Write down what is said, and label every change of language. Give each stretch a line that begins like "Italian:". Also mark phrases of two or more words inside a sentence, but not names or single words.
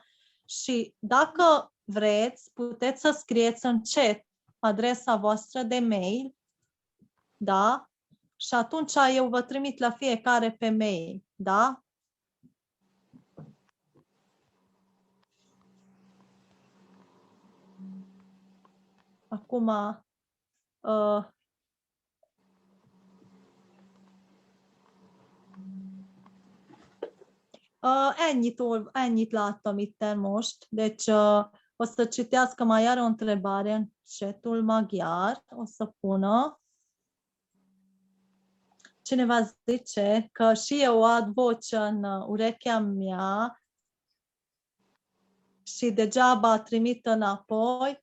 Romanian: Și dacă vreți, puteți să scrieți în chat adresa voastră de mail, da? Și atunci eu vă trimit la fiecare pe mail, da? Acum,
Hungarian: ennyit láttam itten most,
Romanian: deci o să citească mai are o întrebare în chatul maghiar, o să pună. Cineva zice că și eu ad voce în urechea mea și degeaba trimit înapoi.